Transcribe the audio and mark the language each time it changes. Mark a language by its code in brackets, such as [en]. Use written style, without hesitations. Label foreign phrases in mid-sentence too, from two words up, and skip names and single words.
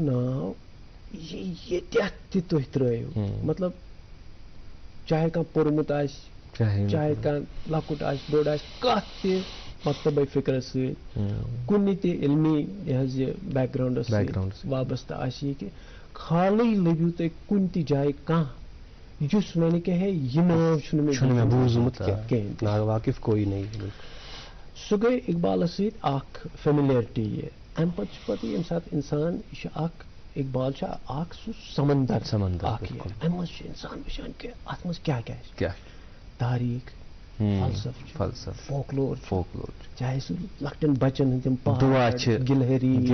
[ks] ناو ییٚتٮ۪تھ تہِ تُہۍ ترٲیِو مطلب چاہے کانٛہہ پوٚرمُت آسہِ چاہے کانٛہہ لۄکُٹ آسہِ بوٚڑ آسہِ کتھ تہِ مکتبے فکرس سۭتۍ کُنہِ تہِ علمی یہِ حظ یہِ بیک گراونڈس سۭتۍ وابستہٕ آسہِ یہِ کہ خالٕے لٔبِو تُہۍ کُنہِ تہِ جایہِ کانٛہہ یُس وَنہِ کہ ہے یہِ ناو چھُنہٕ مےٚ بوٗزمُت کِہیٖنۍ [ur] ناواقف کوئی نہیں [ks] سُہ گٔے اقبالس سۭتۍ اکھ فیملیرٹی یہِ امہِ پتہٕ چھُ پتہٕ ییٚمہِ ساتہٕ انسان یہِ چھُ اکھ اقبال چھُ اکھ سُہ سمندر اکھ یہِ امہِ منٛز چھُ انسان وٕچھان کہ اتھ منٛز کیاہ کیاہ چھُ تاریخ فلسفہ فولکلور چاہے سُہ لۄکٹٮ۪ن بچن ہٕنٛدۍ تِم پہاڑ گلہری